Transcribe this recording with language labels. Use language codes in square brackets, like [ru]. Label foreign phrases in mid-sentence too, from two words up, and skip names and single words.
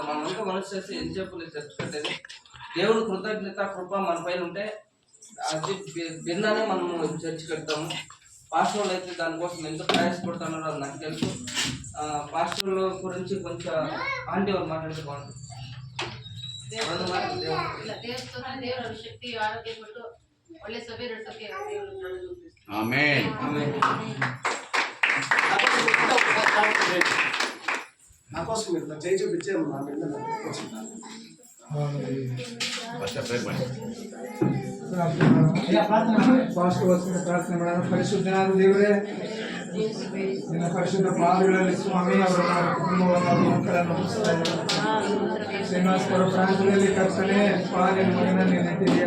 [te] మనం అంతా మనసు చేసి ఏం చెప్పలేదు చర్చ్ కట్టేది. దేవుడు కృతజ్ఞత కృప మన పైన ఉంటే అది భిన్నానే మనం చర్చ్ కడతాము. పాస్టర్లు అయితే దానికోసం ఎంత ప్రయాసపడుతున్నారో అది నాకు తెలుసు. పాస్టర్ల గురించి కొంచెం ఆంటీ వాళ్ళు మాట్లాడితే బాగుంటుంది. [kn] ಒಳ್ಳೆ ಸಭೆ ನಡೆಸೋಕೆ ಆಮೆನ್. [te] నాకోసం మీరు చేయి చూపించే [kn] ಪ್ರಾರ್ಥನೆ ಮಾಡೋಣ. ಪರಿಶುದ್ಧನಾದ ದೇವರೇ, ನಿನ್ನ ಪರಿಶುದ್ಧ ಪಾದಗಳಲ್ಲಿ ಸ್ವಾಮಿ ಅವರ ಕುಟುಂಬವನ್ನು ಮಕ್ಕಳನ್ನು ಶ್ರೀನಿವಾಸಪುರ ಪ್ರಾಂತ್ಯದಲ್ಲಿ ಕರ್ತನೆ ಪಾಲಿನ ಮಗನನ್ನು ನೆಟ್ಟಿದೆಯಾ.